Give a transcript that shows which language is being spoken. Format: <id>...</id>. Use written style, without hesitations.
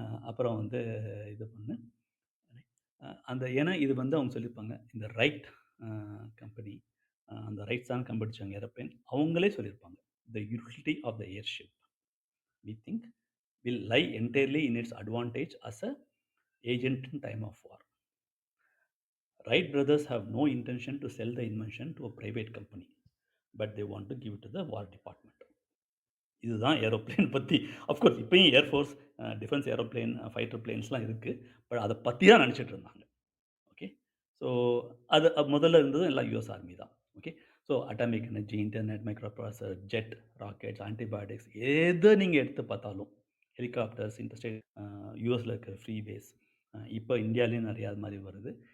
<ta>அப்புறம் வந்து இது பண்ணு அந்த ஏன்னா இது வந்து அவங்க சொல்லியிருப்பாங்க. இந்த ரைட் அ கம்பெனி அந்த ரைட்ஸ் தான் கண்டுபிடிச்சாங்க ஏரோப்ளேன். அவங்களே சொல்லியிருப்பாங்க.</ta> <en>"The utility of the airship we think will lie entirely in its advantage as a agent in time of war. Wright brothers have no intention to sell the invention to a private company, but they want to give it to the War Department."</en> <ta>இதுதான் aeroplane பத்தி. Of course இப்பயும் air force, defence aeroplane, fighter பிளேன்ஸ்லாம் இருக்கு. But அத பத்தி தான் நெனச்சுட்டு இருந்தாங்க. Okay. So அது முதல்ல இருந்தது எல்லாம் யுஎஸ் ஆர்மி தான். Okay. So atomic energy, internet, micro processor, jet, rockets, antibiotics எத நீங்க எடுத்து பார்த்தாலும், ஹெலிகாப்டர்ஸ், இன்டர்ஸ்டேட் யுஎஸ்ல இருக்கிற ஃப்ரீவேஸ், இப்போ இந்தியாலயும் நெறைய அது மாரி வருது.</ta>